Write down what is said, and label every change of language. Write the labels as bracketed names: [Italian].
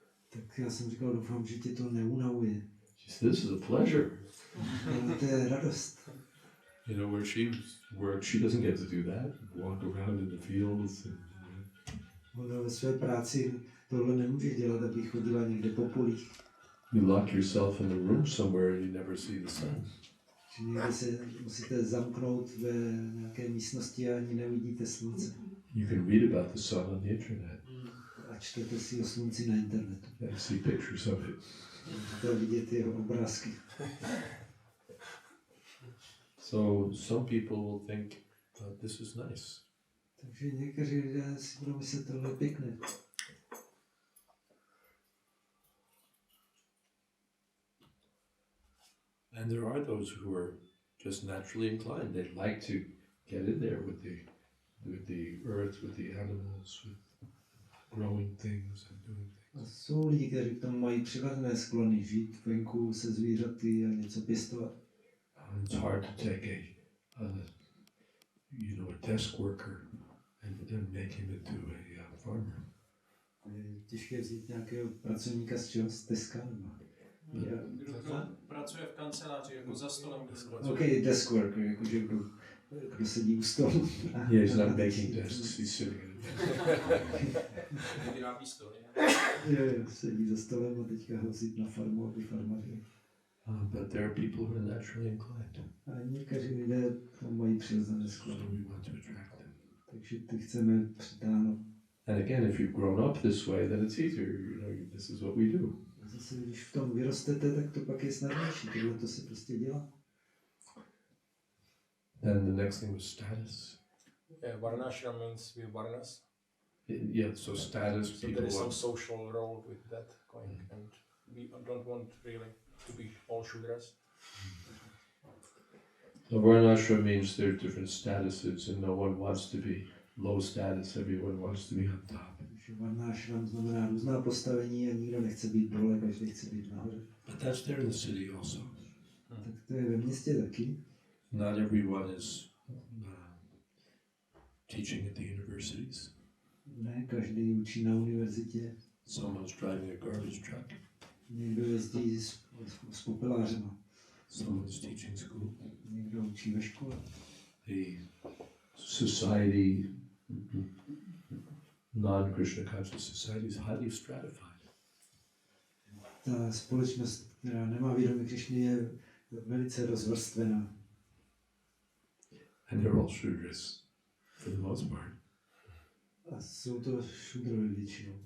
[Czech] Tak já jsem říkal, doufám, že tě to neunavuje. [English] She said, this is a pleasure. [Czech] Ale to je radost. [English] Where she works, she doesn't get to do that. Walk around in the fields. [Czech] Ona ve své práci tohle nemůže dělat, aby chodila někde po polích. [English] You lock yourself in a room somewhere and you never see the sun. [Czech] Že někde se musíte zamknout ve nějaké místnosti a ani neuvidíte slunce. [English] You can read about the sun on the internet. [Czech] A čtete si o slunci na internetu. [English] And see pictures of it. [Czech] Můžete vidět jeho obrázky. [English] So some people will think, this is nice. [Czech] Takže někteří lidé si budou myslet, tohle je pěkné. [English] And there are those who are just naturally inclined. They like to get in there with the earth, with the animals, with growing things and doing [Czech] A [English] things. [Czech] jsou lidi, kteří k tomu mají přirozené sklony žít venku se zvířaty a něco pěstovat. [English] It's hard to take a desk worker and make him into a farmer. [Czech] Je těžké vzít nějakého pracovníka z čeho? Z teska? Kdo pracuje v kanceláři, jako za stolem, kde se pracuje. [English] OK, desk worker, [Czech] jakože kdo sedí u stolu. [English] Yeah, he's not making desks, he's sitting at a [Czech] Vyrábí stoly. Jo, sedí za stolem a teďka ho vzít na farmu, aby farmařili. [English] But there are people who are naturally inclined. [Czech] A někteří lidé tam mají přirozené [English] So [Czech] sklony. [English] we want to attract them. [Czech] Takže ty chceme přitáhnout. [English] And again, if you've grown up this way, then it's easier. This is what we do. [Czech] A zase, když v tom vyrostete, tak to pak je snadnější. Tohle to se prostě dělá. [English] Then the next thing was status. Varnášram means we varnas. Yeah, so status, So people there is some want. social role with that going, and we don't want really to be all shudras. So varnashram means there are different statuses, and no one wants to be low status, everyone wants to be on top. [Czech] Varnášram znamená různá postavení a nikdo nechce být dole, každý chce být nahoře. [English] But that's there in the city also. [Czech] Tak to je ve městě taky. [English] Not everyone is teaching at the universities. [Czech] Ne, každý učí na univerzitě. [English] Someone's driving a garbage truck. [Czech] Někdo jezdí s popelářema. [English] Someone's teaching school. [Czech] Někdo učí ve škole. [English] The society, non-Krishna conscious society, is highly stratified. [Czech] Ta společnost, která nemá vědomí Krišny, je velice rozvrstvená. [English] And they're all Shudras, for the most part. [Czech] A jsou to šudrovi většinou.